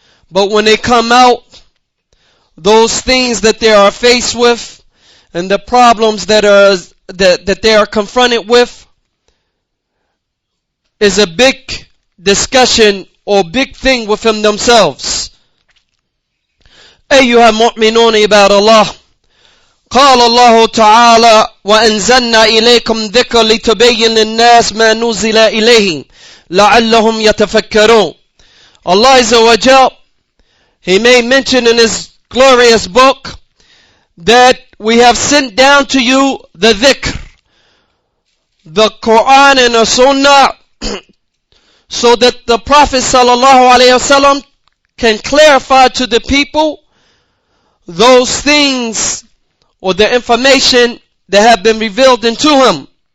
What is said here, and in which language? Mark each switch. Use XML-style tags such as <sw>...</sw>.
<en>But when they come out, those things that they are faced with and the problems that they are confronted with is a big discussion or big thing within themselves.</en> <ar>أيها المؤمنون عباد الله. قال الله تعالى وأنزلنا إليكم ذكر لتبين للناس ما نزل إليهم لعلهم يتفكرون.</ar> <en>Allah Azza wa Jal, He made mention in His glorious book that we have sent down to you the dhikr, the Qur'an and the Sunnah, so that the Prophet sallallahu alaihi wasallam can clarify to the people those things or the information that have been revealed into him.</en>